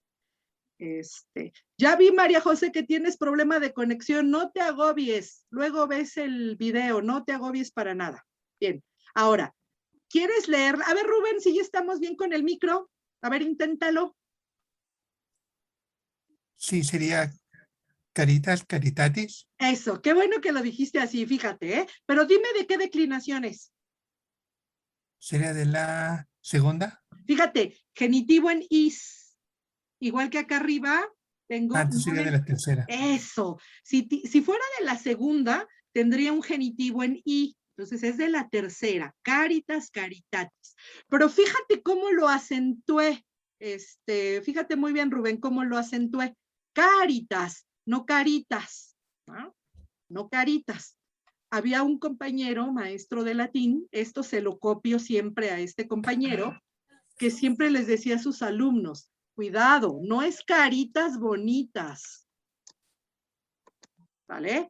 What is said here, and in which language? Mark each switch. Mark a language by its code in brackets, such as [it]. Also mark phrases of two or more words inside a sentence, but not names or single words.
[es] Ya vi, María José, que tienes problema de conexión. No te agobies. Luego ves el video. No te agobies para nada. Bien. Ahora, ¿quieres leer? A ver, Rubén, si ya estamos bien con el micro. A ver, inténtalo. Sí, sería [la] caritas, caritatis. [es] Eso, qué bueno que lo dijiste así, fíjate, ¿eh? Pero dime de qué declinaciones. Sería de la segunda. Fíjate, genitivo en is. Igual que acá arriba, tengo... Entonces sería de la tercera. Eso. Si fuera de la segunda, tendría un genitivo en i. Entonces es de la tercera. [la] Caritas, caritatis. [es] Pero fíjate cómo lo acentué. Fíjate muy bien, Rubén, cómo lo acentué. Caritas, no caritas. ¿No? No caritas. Había un compañero, maestro de latín, esto se lo copio siempre a este compañero, que siempre les decía a sus alumnos, cuidado, no es caritas bonitas, ¿vale?